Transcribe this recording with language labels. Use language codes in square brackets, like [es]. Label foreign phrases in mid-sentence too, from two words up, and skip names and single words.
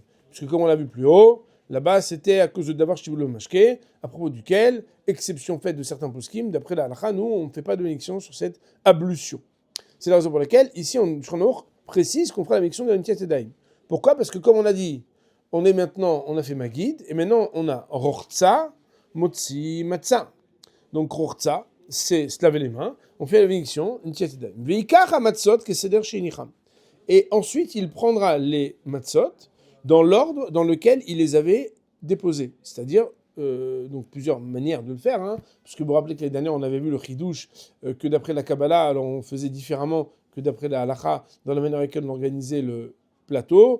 [fr] Parce que comme on l'a vu plus haut, là-bas, c'était à cause de [he] דבר שטיבולו משקה, [fr] à propos duquel, exception faite de certains poskim, d'après la halakha, nous, on ne fait pas de bénédiction sur cette ablution. C'est la raison pour laquelle, ici, on précise qu'on fera la bénédiction de Netilat Yadayim. Pourquoi ? Parce que, comme on a dit, on a fait Magid, et maintenant, on a Rortza, Motzi, Matzah. Donc, Rortza, c'est se laver les mains, on fait la bénédiction, Netilat Yadayim. [he] ויקח המצות כסדר שהניחם. [fr] Et ensuite, il prendra les matzot dans l'ordre dans lequel il les avait déposés. C'est-à-dire, donc plusieurs manières de le faire, parce que vous vous rappelez que l'année dernière, on avait vu le chidouche, que d'après la Kabbalah, alors on faisait différemment que d'après la halakha, dans la manière avec laquelle on organisait le plateau.